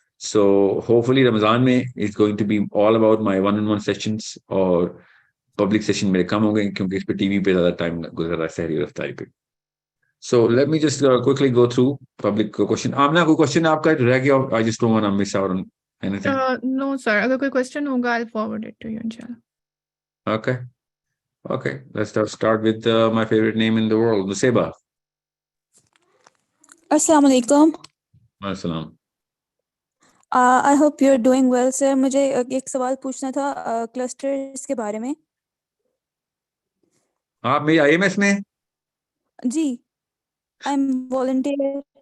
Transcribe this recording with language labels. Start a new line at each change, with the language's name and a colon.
English: so hopefully
Urdu: رمضان میں
English: it's going to be all about my 1-on-1 sessions,
Urdu: اور public session میرے کم ہو گئے کیونکہ اس پہ ٹی وی پہ زیادہ ٹائم گزر رہا ہے سحری رفتاری پہ.
English: So let me just quickly go through public question.
Urdu: Amna, کوئی question آپ کا رہ گیا?
English: I just don't want to miss out on anything. No sir,
Urdu: اگر کوئی question ہوگا
English: I'll forward it to you inshallah. Okay, let's start with my favorite name in the world, Nuseba.
Urdu: السلام علیکم. السلام.
English: I hope you're doing well sir.
Urdu: مجھے ایک سوال پوچھنا تھا کلسٹرز کے بارے میں. آپ میری IMS میں؟
English: جی, I'm volunteer.